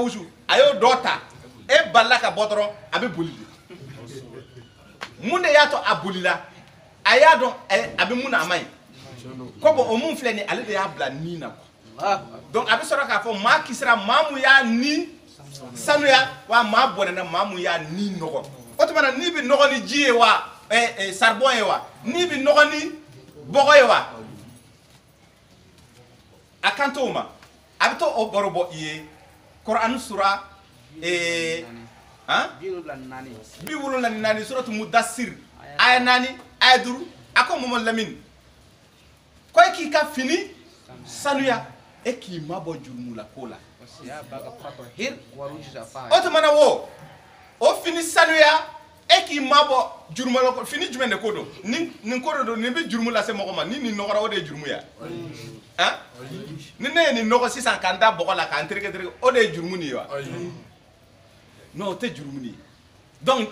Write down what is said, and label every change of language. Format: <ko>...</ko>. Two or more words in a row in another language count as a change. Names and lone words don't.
<bm>wusu a y'o dɔ ta e balila ka bɔ dɔrɔn a bɛ boli de mun de y'a to a bolila a y'a dɔn a bɛ mun na a man ɲi ko bon o mun filɛ nin ale de y'a bila nin na</bm> <fr>quoi donc</fr> <bm>a bɛ sɔrɔ k'a fɔ maa kisira maa mun y'a ni sanuya wa maa bɔnɛna maa mun y'a ni nɔgɔ o tuma na n'i bɛ nɔgɔ ni ji ye wa saribɔn ye wa n'i bɛ nɔgɔ ni bɔgɔ ye wa a kan t'o ma a bɛ to o baro bɔ i ye Kuranɛ sura 74 suratu Mudassir aya 4 aya 5 a ko Mamadu Lamini ko e k'i ka fini sanuya e k'i mabɔ jurumula ko la o tuma na o fini sanuya e k'i mabɔ jurumula ko fini jumɛn de ko don nin ko don nin bɛ jurumu lase mɔgɔ ma ni nin nɔgɔra o de ye jurumu ya ni ne ye nin nɔgɔ sisan k'an da bɔgɔ la k'an tereke o de ye jurumu nin ye wa non o tɛ jurumu nin ye donc</bm>